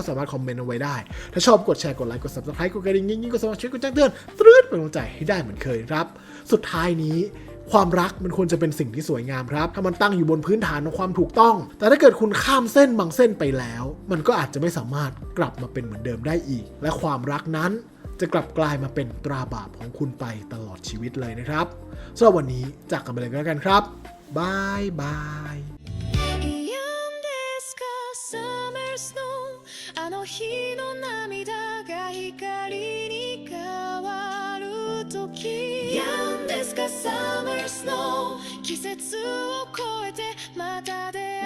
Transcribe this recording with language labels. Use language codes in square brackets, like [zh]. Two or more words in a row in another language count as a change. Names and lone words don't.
[th] สามารถคอมเมนต์เอาไว้ได้ถ้าชอบกดแชร์กดไลค์กด Subscribe กดกระดิ่งยิ่งๆก็สามารถช่วยกดแจ้งเตือนตรึ๊ดเป็นกำลังใจให้ได้เหมือนเคยครับสุดท้ายนี้ความรักมันควรจะเป็นสิ่งที่สวยงามครับถ้ามันตั้งอยู่บนพื้นฐานของความถูกต้องแต่ถ้าเกิดคุณข้ามเส้นบางเส้นไปแล้วมันก็อาจจะไม่สามารถกลับมาเป็นเหมือนเดิมได้อีกและความรักนั้นจะกลับกลายมาเป็นตราบาปของคุณไปตลอดชีวิตเลยนะครับสำหรับวันนี้จากกันไปเลยก็แล้วกันครับบายบาย [ja] あの日の涙が光に変わる時やんですか [en] Summer Snow [ja] 季節を越えてまた